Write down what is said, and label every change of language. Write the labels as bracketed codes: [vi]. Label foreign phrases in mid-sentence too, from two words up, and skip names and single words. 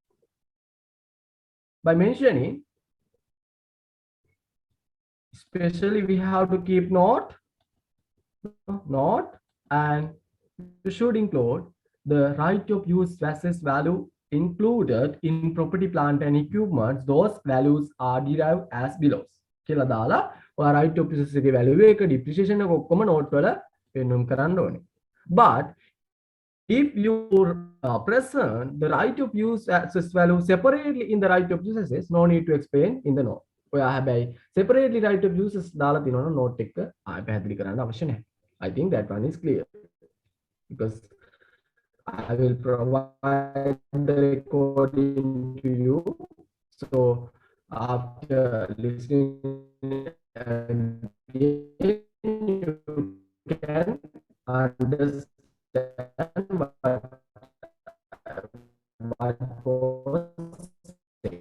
[en] By mentioning, especially we have to keep note, and you should include the right of use assets value included in property plant and equipment. Those values are derived as below. [si] කියලා දාලා ඔයා [en] right of use [si] එකේ value එක depreciation එක ඔක්කොම note වල පෙන්වුම් කරන්න ඕනේ. [en] But if you present the right of use assets value separately in the right of use assets, no need to explain in the note. [si] ඔයා හැබැයි separately [en] right of uses [si] දාලා තිනවනම් note එක ආයෙ පැහැදිලි කරන්න අවශ්‍ය නැහැ. [en] I think that one is clear because I will provide the recording to you. So after listening and you can understand what was said.